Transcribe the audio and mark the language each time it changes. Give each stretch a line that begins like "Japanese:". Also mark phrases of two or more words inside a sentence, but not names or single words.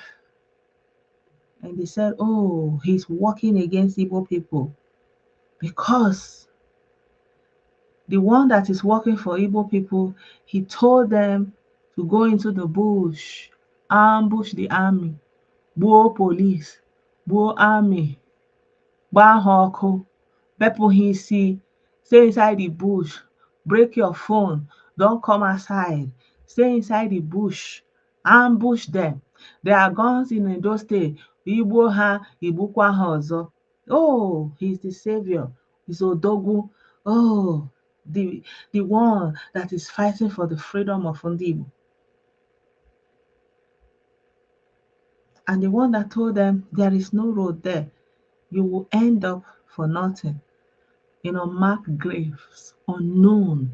English: And they said, oh, he's working against Igbo people because the one that is working for Igbo people, he told them to go into the bush, ambush the army,
Igbo: gbuo police, gbuo army, gbaa ha ọkụ, bepụ ha isi,
English: stay inside the bush, break your phone, don't come outside, stay inside the bush, ambush them. There are guns in Edo State,
Igbo: igbuo ha, igbukwa ha ọzọ.
English: Oh, he's the savior, he's Odogwu. Oh, the one that is fighting for the freedom of
Igbo: ndị Igbo.
English: And the one that told them there is no road there, you will end up for nothing in unmarked graves, unknown.